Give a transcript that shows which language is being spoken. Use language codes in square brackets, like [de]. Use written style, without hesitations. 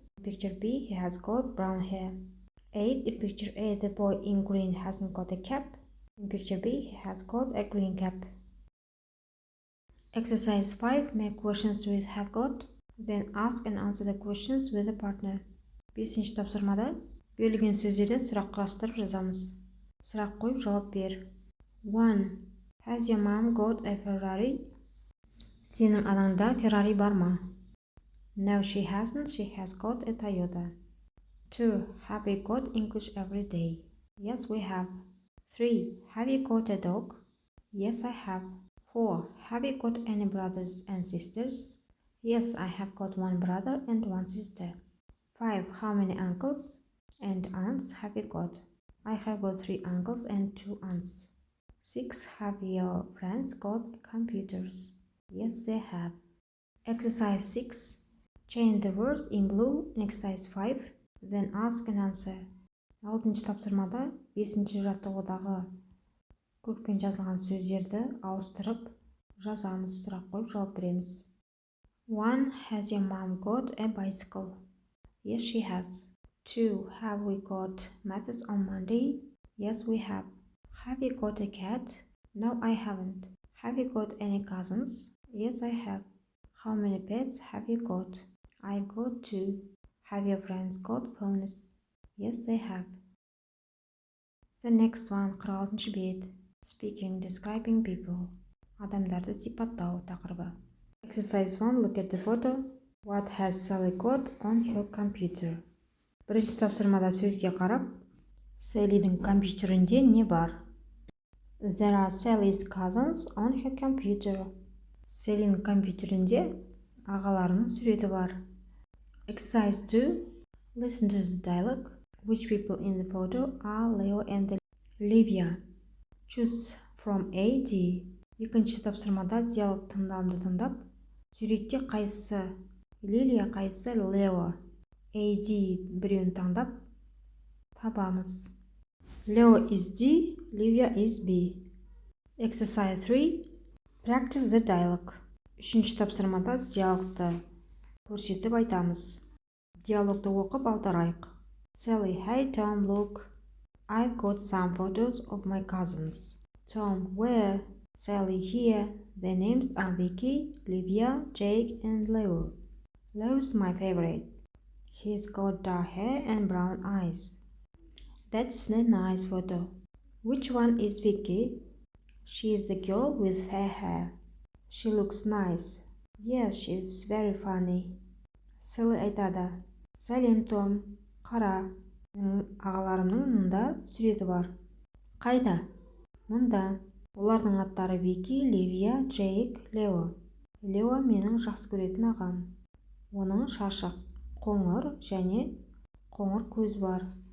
[en] In picture B, he has got brown hair. 8. In picture A, the boy in green hasn't got a cap. In picture B, he has got a green cap. Exercise 5. Make questions with have got. Then ask and answer the questions with a partner. [kk] 5-ші тапсырмада берілген сөздерден сұрақ құрастырып жазамыз. Сұрақ қойып жауап бер. [en] 1. Has your mom got a Ferrari? [kk] Сенің анаңда Ferrari бар ма? [en] No, she hasn't. She has got a Toyota. 2. Have we got English every day? Yes, we have. 3. Have you got a dog? Yes, I have. 4. Have you got any brothers and sisters? Yes, I have got one brother and one sister. 5. How many uncles and aunts have you got? I have got 3 uncles and 2 aunts. 6. Have your friends got computers? Yes, they have. Exercise 6. Change the words in blue in exercise 5. Then ask and answer. [kk] Алтыншы тапсырмада 5-ші жаттығудағы көкпен жазылған сөздерді ауыстырып жазамыз, сұрақ қойып жауап береміз. 1. [en] Has your mom got a bicycle? Yes, she has. 2. Have we got maths on Monday? Yes, we have. Have you got a cat? No, I haven't. Have you got any cousins? Yes, I have. How many pets have you got? I've got 2. Have your friends got ponies? Yes, they have. The next one, [kk] 46-ші бет. [en] Speaking, describing people. [kk] Адамдарды сипаттау тақырыбы. [en] Exercise 1, look at the photo. What has Sally got on her computer? [kk] Бірінші тапсырмада сөзге қарап, Sally'дің компьютерінде не бар? [en] There are Sally's cousins on her computer. [kk] Sally'ның компьютерінде ағаларының суреті бар. [en] Exercise 2, listen to the dialogue. Which people in the photo are Leo and Livia? Choose from A, D. Екінші тапсырмада диалог тыңдамды тыңдап, суретте қайсысы Лилия, қайсысы Лео, A, D біреуін таңдап табамыз. Leo is D, Livia is B. Exercise 3, practice the dialogue. [kk] Үшінші тапсырмада диалогты көрсетіп айтамыз. Диалогты оқып аударайық. [en] Sally, hey Tom, look. I've got some photos of my cousins. Tom, where? Sally, here. Their names are Vicky, Livia, Jake, and Leo. Leo's my favorite. He's got dark hair and brown eyes. That's a nice photo. Which one is Vicky? She is the girl with fair hair. She looks nice. Yes, she's very funny. [kk] Sally айтады. Сәлем, Том. Қара, ағаларымның мұнда суреті бар. Қайда? Мұнда. Олардың аттары Вики, Ливия, Джейк, Лео. Лео менің жақсы көретін ағам. Оның шашы қоңыр және қоңыр көз бар.